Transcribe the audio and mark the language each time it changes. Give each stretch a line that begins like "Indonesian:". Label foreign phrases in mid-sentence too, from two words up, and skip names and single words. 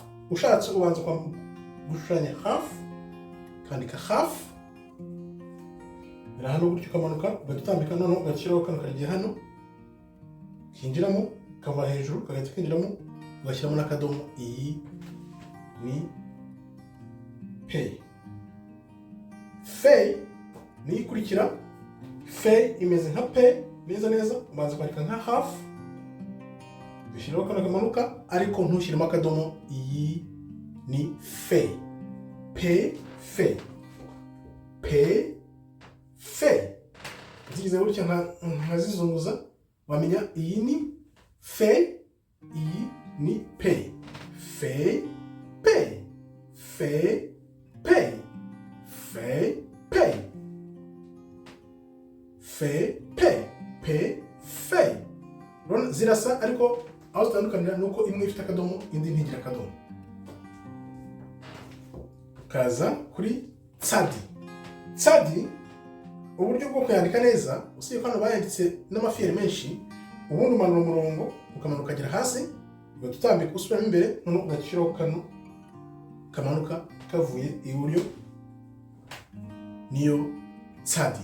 Kinyarwanda: Ushatse ubanza gushushanya half, kandika half, era hano gutyo ukamanuka ugatambika noneho ugashyiraho kano karagiye hano kinjiramo kava hejuru kagahita kinjiramo ugashyiramo n'akadomo. Iyi ni pay. Fay ni ikurikira. Fay imeze nka pay neza ubanza kwandika nka half ushyiraho kano kamanuka ariko ntushyiremo akadomo. Iyi ni fay. Pay fay. Pay fay. Zigize gutya nkazizunguza wamenya iyi ni fay, iyi ni pay. Fay pay. Fay pay. Fay pay. Fay pay. Pay fay. Rona zirasa ariko aho zitandukanira nuko imwe ifite akadomo indi ntigira akadomo. Kaza kuri tsadi. Tsadi uburyo bwo kuyandika neza usibye ko hano bayanditse n'amafiyeri menshi, ubundi umanura umurongo ukamanuka ukagera hasi ugatambika usubiramo imbere noneho ugashyiraho kano kamanuka kavuye iburyo, niyo tsadi.